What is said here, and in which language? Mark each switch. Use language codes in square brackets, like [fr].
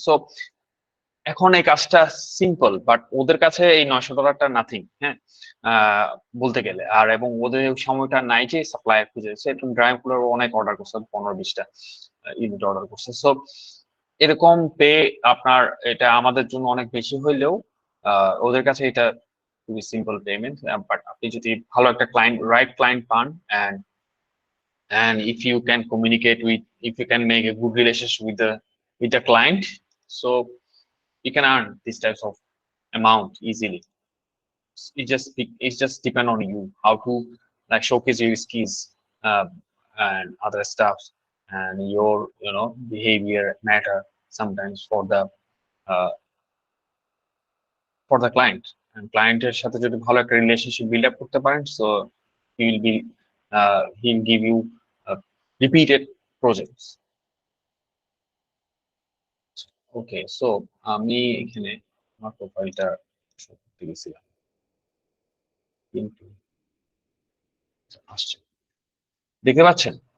[bn] So এখন এই কাজটা সিম্পল, বাট ওদের কাছে এই $900 নাথিং, হ্যাঁ বলতে গেলে। আর এবং ওদের সময়টা নাই যে সাপ্লায়ার খুঁজে, একটু ড্রাইভ কুলার অনেক অর্ডার করছে, 15-20টা ইউনিট অর্ডার করছে। সো এরকম পে আপনার এটা আমাদের জন্য অনেক বেশি হইলেও ওদের কাছে এটা খুবই সিম্পল পেমেন্ট। বাট আপনি যদি ভালো একটা ক্লায়েন্ট, রাইট ক্লায়েন্ট পান, [en] and if you can communicate with, if you can make a good relationship with the client, so you can earn these types of amount easily. It's just depend on you how to like showcase your skills, and other stuff, and your behavior matter sometimes uh, for the client, and [bn] clienটের সাথে যদি ভালো একটা relationship build up করতে পারেন, [en] So he will be he'll give you repeated projects. [bn] Okay, so আমি এখানে আমার প্রোফাইলটা শো করতে গেছিলাম, কিন্তু আসছে, দেখতে পাচ্ছেন?